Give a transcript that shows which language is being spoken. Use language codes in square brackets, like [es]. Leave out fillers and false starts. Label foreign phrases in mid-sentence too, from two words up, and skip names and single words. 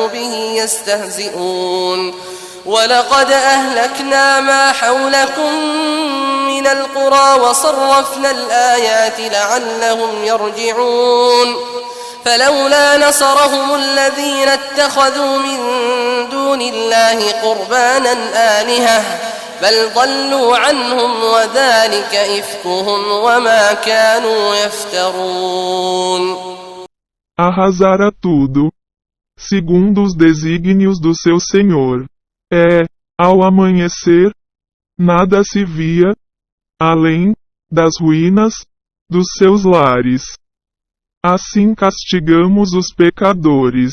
[ar] به يستهزئون ولقد أهلكنا ما حولكم من القرى وصرفنا الآيات لعلهم يرجعون فلولا نصرهم الذين اتخذوا من دون الله قربانا آلهة بل ضلوا عنهم وذلك إفكهم وما كانوا يفترون. [pt] Arrasara tudo, segundo os desígnios do seu Senhor. Ao amanhecer, nada se via, além das ruínas dos seus lares. Assim castigamos os pecadores.